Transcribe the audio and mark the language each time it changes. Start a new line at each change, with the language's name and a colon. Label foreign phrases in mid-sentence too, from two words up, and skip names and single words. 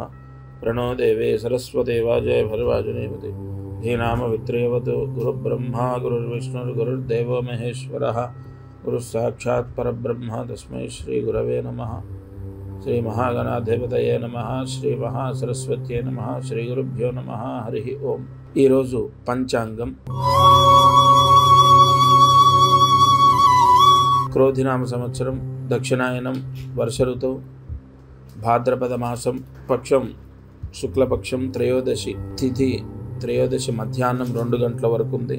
Sanskrit: प्रणो देवे सरस्वती वाजय भर्वाजुनेपति धीनामवित्रयवतु गुरुब्रह्मा गुरुर्विष्णुर्गुरुर्देवो महेश्वरः गुरुस्साक्षात् परब्रह्म तस्मै श्रीगुरवे नमः। श्री महागणाधिपतये नमः। श्री महासरस्वत्यै नमः। श्री गुरुभ्यो नमः। हरि ओम।
Telugu: ఈ రోజు పంచాంగం క్రోధినామ సంవత్సరం దక్షిణాయనం వర్ష ఋతువు భాద్రపద మాసం పక్షం శుక్లపక్షం త్రయోదశి తిథి త్రయోదశి మధ్యాహ్నం 2 గంటల వరకు ఉంది.